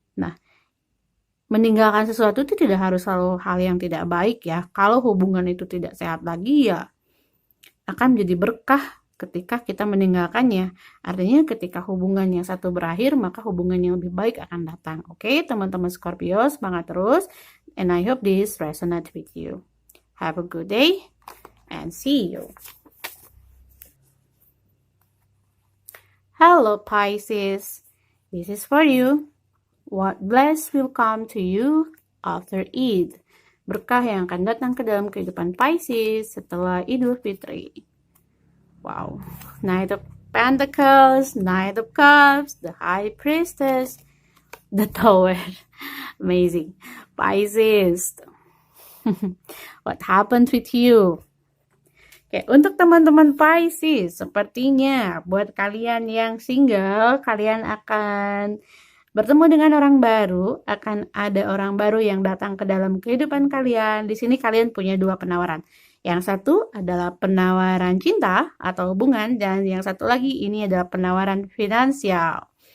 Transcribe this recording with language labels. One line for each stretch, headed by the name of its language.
Indonesian: Nah, meninggalkan sesuatu itu tidak harus selalu hal yang tidak baik ya. Kalau hubungan itu tidak sehat lagi ya akan menjadi berkah ketika kita meninggalkannya. Artinya ketika hubungan yang satu berakhir, maka hubungan yang lebih baik akan datang. Oke, teman-teman Scorpio, semangat terus.
English: And I hope this resonates with you. Have a good day and see you. Hello Pisces, this is for you. What bless will come to you after Eid?
Indonesian: Berkah yang akan datang ke dalam kehidupan Pisces setelah Idul Fitri.
English: Wow, Knight of Pentacles, Knight of Cups, the High Priestess, the Tower. Amazing. Pisces, what happened with you?
Indonesian: Oke, untuk teman-teman Pisces, sepertinya buat kalian yang single, kalian akan bertemu dengan orang baru, akan ada orang baru yang datang ke dalam kehidupan kalian. Di sini kalian punya dua penawaran. Yang satu adalah penawaran cinta atau hubungan, dan yang satu lagi ini adalah penawaran finansial.